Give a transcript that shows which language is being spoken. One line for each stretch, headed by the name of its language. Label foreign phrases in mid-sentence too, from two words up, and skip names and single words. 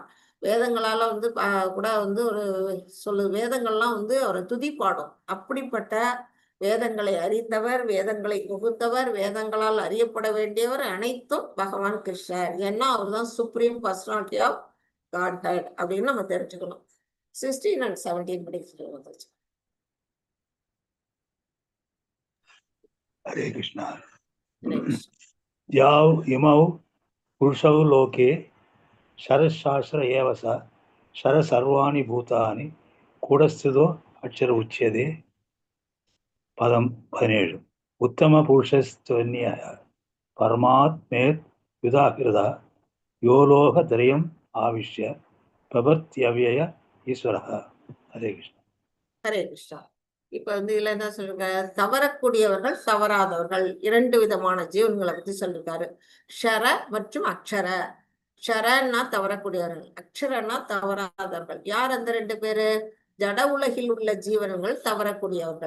Tamil: வேதங்களால வந்து கூட வந்து ஒரு வேதங்கள்லாம் வந்து அவரை துதிப்பாடும். அப்படிப்பட்ட வேதங்களை அறிந்தவர், வேதங்களை தொகுத்தவர், வேதங்களால் அறியப்பட வேண்டியவர் அனைத்தும் பகவான் கிருஷ்ணர். ஏன்னா அவர் தான்
English: Supreme Personality of Godhead
Tamil: அப்படின்னு நம்ம தெரிஞ்சுக்கணும். 16 and 17 படிக்கிறது.
Sanskrit: हरे कृष्णा। हरे कृष्ण। याव इमौ पुरुषौ लोके शरशास्त्र एव स शर सर्वाणि भूतानि कूटस्थितो अक्षर उच्यते। पदम 17 उत्तम पुरुषस्त्वन्य परमात्मेत् युधाकृता यो लोकत्रयम् आविश्य प्रवर्त्यव्यय ईश्वरः। हरे कृष्ण।
Tamil: ஹரே கிருஷ்ணா. இப்ப வந்து இதுல என்ன சொல்லிருக்காரு? தவறக்கூடியவர்கள், தவறாதவர்கள், 2 விதமான ஜீவன்களை பத்தி சொல்லிருக்காரு. க்ஷர மற்றும் அக்ஷர. க்ஷரன்னா தவறக்கூடியவர்கள், அக்ஷரன்னா தவறாதவர்கள். யார் அந்த 2 பேரு? ஜட உலகில் உள்ள ஜீவன்கள் தவறக்கூடியவர்கள்.